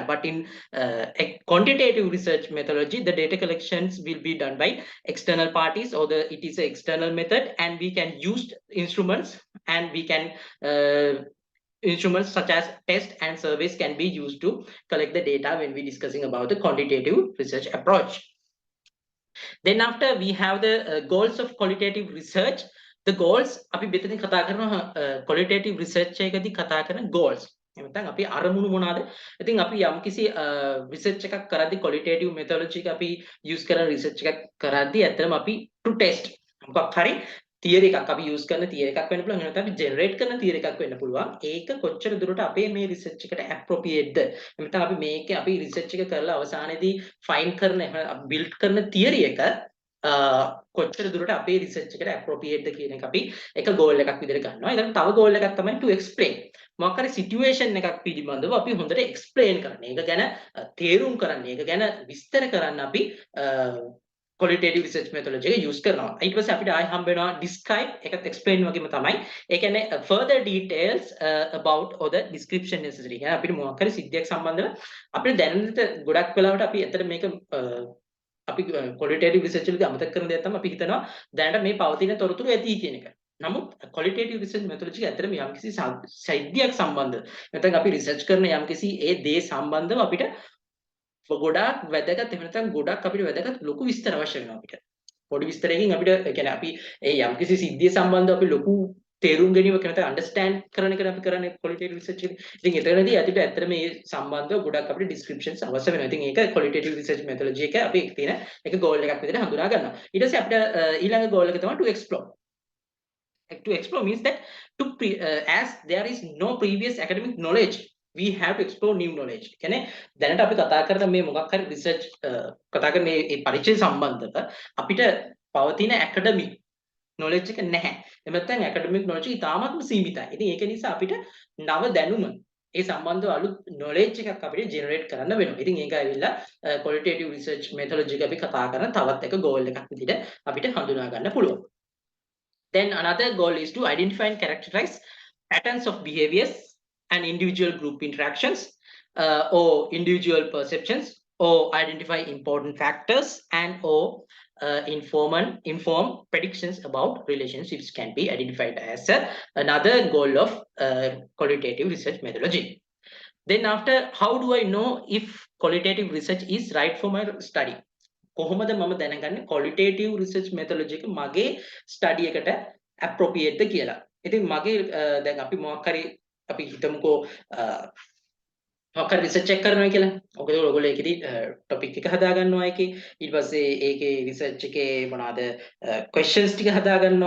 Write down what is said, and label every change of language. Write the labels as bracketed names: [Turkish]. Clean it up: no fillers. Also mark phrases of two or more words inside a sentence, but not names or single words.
[English] But in a quantitative research methodology, the data collections will be done by external parties, or it is an external method, and we can use instruments, and we can instruments such as test and surveys can be used to collect the data when we're discussing about the quantitative research approach. Then after we have the goals of qualitative research. The goals [Sinhala] අපි මෙතන කතා කරනවා [English] qualitative research [Sinhala] එකදී කතා කරන goals. එහෙනම් අපි අරමුණු මොනවාද? ඉතින් අපි යම්කිසි research එකක් කරද්දී [English] qualitative methodology [Sinhala] එක අපි use කරන research එකක් කරද්දී ඇත්තටම අපි [English] to test [Sinhala] මොකක් හරි theory එකක් අපි use කරන theory එකක් වෙන්න පුළුවන්. එහෙනම් අපි generate කරන theory එකක් වෙන්න පුළුවන්. ඒක කොච්චර දුරට අපේ මේ research එකට appropriate ද? එහෙනම් අපි මේකේ අපි research එක කරලා අවසානයේදී find කරන build කරන theory එක කොච්චර දුරට අපේ රිසර්ච් එකට appropriate ද කියන එක අපි එක goal එකක් විදිහට ගන්නවා. ඊළඟ තව goal එකක් තමයි [English] to explain. [Sinhala] මොකක් හරි situation එකක් පිළිබඳව අපි හොඳට explain කරන්න. ඒක ගැන තේරුම් කරන්න. ඒක ගැන විස්තර කරන්න අපි [English] qualitative research methodology [Sinhala] එක use කරනවා. ඊට පස්සේ අපිට ආයෙ හම්බ වෙනවා describe එකත් explain වගේම තමයි. ඒ කියන්නේ [English] further details about or the description necessary. [Sinhala] يعني අපිට මොකක් හරි සිද්ධියක් සම්බන්ධව අපිට දැනෙන්න ගොඩක් වෙලාවට අපි ඇත්තට මේක අපි [English] qualitative research [Sinhala] වලදී අමතක කරන දෙයක් තමයි අපි හිතනවා දැනට මේ පවතින තොරතුරු ඇති කියන එක. නමුත් [English] qualitative research methodology [Sinhala] ඇත්තටම යම්කිසි සාහිත්‍යයක් සම්බන්ධ නැත්නම් අපි research කරන යම්කිසි ඒ දේ සම්බන්ධව අපිට ගොඩාක් වැදගත් එහෙම නැත්නම් ගොඩක් අපිට වැදගත් ලොකු විස්තර අවශ්‍ය වෙනවා අපිට. පොඩි විස්තරයකින් අපිට ඒ කියන්නේ අපි ඒ යම්කිසි සිද්ධිය සම්බන්ධව අපි ලොකු තේරුම් ගැනීමක් නැත්නම් අන්ඩර්ස්ටෑන්ඩ් කරන එක අපි කරන්නේ [English] qualitative research [Sinhala] එකේ. ඉතින් එතනදී අපිට ඇත්තට මේ සම්බන්ධව ගොඩක් අපිට descriptions අවශ්‍ය වෙනවා. ඉතින් ඒක [English] qualitative research methodology [Sinhala] එක අපි තියෙන එක goal එකක් විදිහට හඳුනා ගන්නවා. ඊට පස්සේ අපිට ඊළඟ goal එක තමයි [English] to explore. To explore means that as there is no previous academic knowledge, we have to explore new knowledge. [Sinhala] කියන්නේ දැනට අපි කතා කරන මේ මොකක් හරි research කතා කරන මේ පරිචය සම්බන්ධව අපිට පවතින [English] academic knowledge [Sinhala] එක නැහැ. එහෙම නැත්නම් [English] academic knowledge [Sinhala] ඉතාමත්ම සීමිතයි. ඉතින් ඒක නිසා අපිට නව දැනුම ඒ සම්බන්ධව අලුත් knowledge එකක් අපිට generate කරන්න වෙනවා. ඉතින් ඒක ඇවිල්ලා [English] qualitative research methodology [Sinhala] එක අපි කතා කරන තවත් එක goal එකක් විදිහට අපිට හඳුනා ගන්න පුළුවන්. [English] Then another goal is to identify and characterize patterns of behaviors and individual group interactions or individual perceptions, or identify important factors and or inform predictions about relationships can be identified as another goal of qualitative research methodology. Then after, how do I know if qualitative research is right for my study? [Sinhala] කොහොමද මම දැනගන්නේ [English] qualitative research methodology [Sinhala] එක මගේ study එකට appropriate ද කියලා. ඉතින් මගේ දැන් අපි මොකක් හරි අපි හිතමුකෝ මොකක් හරි research එක කරනවා කියලා. ඔයගොල්ලෝ ඒකෙදි topic එක හදා ගන්නවා ඒකේ. ඊට පස්සේ ඒකේ research එකේ මොනවාද questions ටික හදා ගන්නවා.